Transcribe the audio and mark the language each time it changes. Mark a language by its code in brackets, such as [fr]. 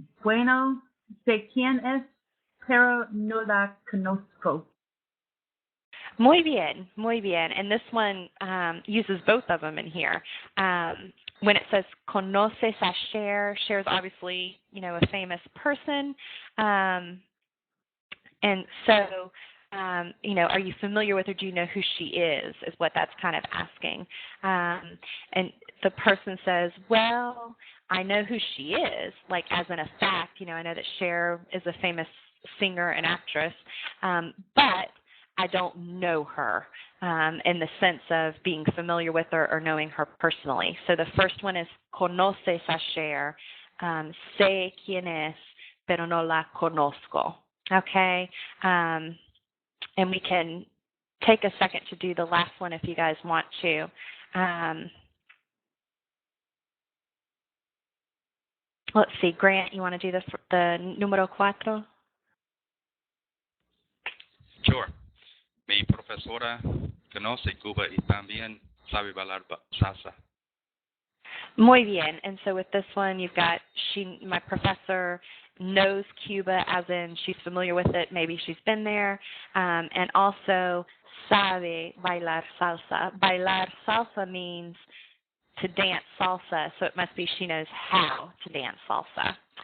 [es] Bueno, sé quién es, pero no la conozco. Muy bien, muy bien. [en] And this one uses both of them in here. When it says [es] conoces a Cher, [en] Cher is obviously, a famous person. And so, are you familiar with her? Do you know who she is what that's kind of asking. And the person says, well, I know who she is, like as in a fact, I know that Cher is a famous singer and actress, but I don't know her in the sense of being familiar with her or knowing her personally. So the first one is [es] conoces a Cher, sé quién es, pero no la conozco. [en] Okay, and we can take a second to do the last one if you guys want to. Let's see, Grant, you want to do the número 4? Sure. [es] Mi profesora conoce Cuba y también sabe bailar salsa. Muy bien. [en] And so with this one, you've got my professor knows Cuba, as in she's familiar with it. Maybe she's been there. And also [es] sabe bailar salsa. [en] Bailar salsa means to dance salsa, so it must be she knows how to dance salsa.